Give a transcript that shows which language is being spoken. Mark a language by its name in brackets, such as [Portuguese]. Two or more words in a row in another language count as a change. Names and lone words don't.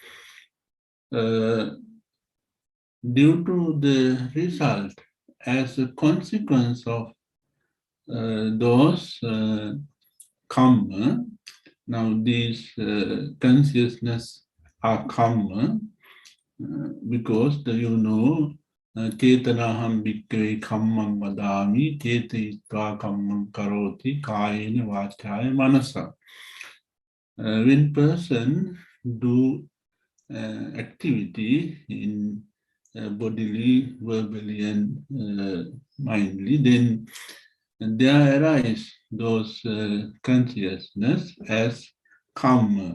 [English] Due to the result, as a consequence of those karma, now these consciousness are karma, because [Pali] Chetanaham bhikkhave kammam vadami, chetayitva kammam karoti, kayena vachaya manasa. [English] When person do activity in bodily, verbally, and mindly, then there arise those consciousness as karma.